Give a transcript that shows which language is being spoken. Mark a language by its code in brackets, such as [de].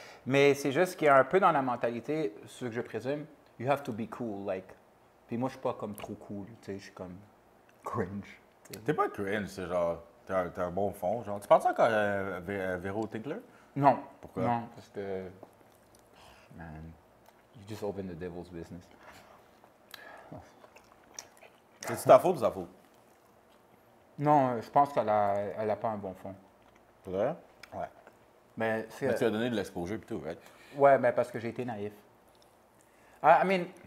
[fr] Mais c'est juste qu'il y a un peu dans la mentalité, ce que je présume, [en] you have to be cool, like. [fr] Puis moi, je suis pas comme trop cool, tu sais, je suis comme cringe. t'sais. T'es pas cringe, c'est genre, t'as un bon fond, genre. Tu penses encore à Véro Tinkler? Non. Pourquoi? Non, parce que, [en] man, you just open the devil's business. [fr] C'est ta faute ou sa faute? Non, je pense qu'elle a pas un bon fond. C'est vrai? Ouais. Mais c'est. Mais tu as donné de l'exposure et tout, right? Ouais, mais parce que j'ai été naïf. [en] I mean.